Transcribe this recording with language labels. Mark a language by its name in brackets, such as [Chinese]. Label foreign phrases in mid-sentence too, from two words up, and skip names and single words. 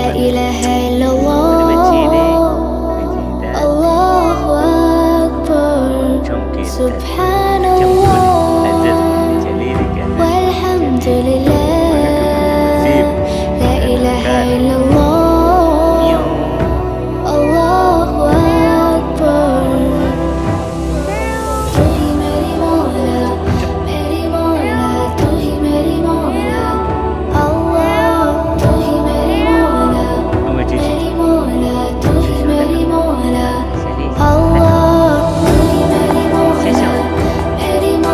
[Arabic] إله إلا الله الله أكبر سبحان الله والحمد لله لا إله إلا الله الله أكبر [Urdu] تو ہی میری مولا تو ہی میری مولا اللہ تو ہی میری مولا تو ہی میری مولا اللہ تو ہی میری مولا میری مولا